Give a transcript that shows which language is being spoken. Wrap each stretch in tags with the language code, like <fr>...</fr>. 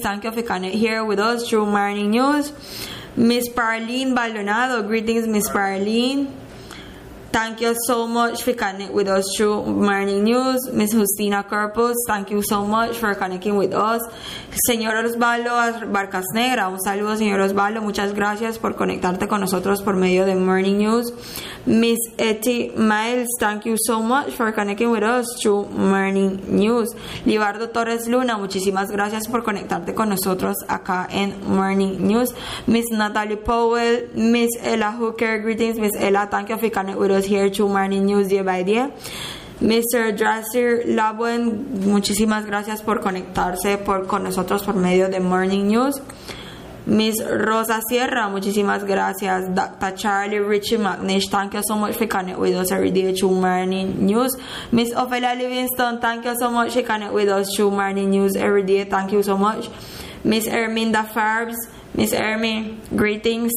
<en>Thank you for connecting here with us through Morning News. Miss Parlene Baldonado, greetings, Miss Parlene. Thank you so much for connecting with us through Morning News. Miss Justina Corpus, thank you so much for connecting with us.</en> <es>Señor Osvaldo Barcas Negra, un saludo, señor Osvaldo. Muchas gracias por conectarte con nosotros por medio de Morning News.</es> <en>Miss Etty Miles, thank you so much for connecting with us through Morning News.</en> <es>Libardo Torres Luna, muchísimas gracias por conectarte con nosotros acá en Morning News.</es> <en>Miss Natalie Powell, Miss Ella Hooker, greetings, Miss Ella, thank you for connecting with us here to Morning News Day by Day. Mr.</en> <es>Drasir Labuen, muchísimas gracias por conectarse con nosotros por medio de Morning News. Miss Rosa Sierra, muchísimas gracias. Dr.</es> <en>Charlie Richie McNish, thank you so much for connecting with us every day to Morning News. Miss Ophelia Livingston, thank you so much for connecting with us to Morning News every day. Thank you so much. Miss Erminda Farbs, Miss Ermi, greetings.</en>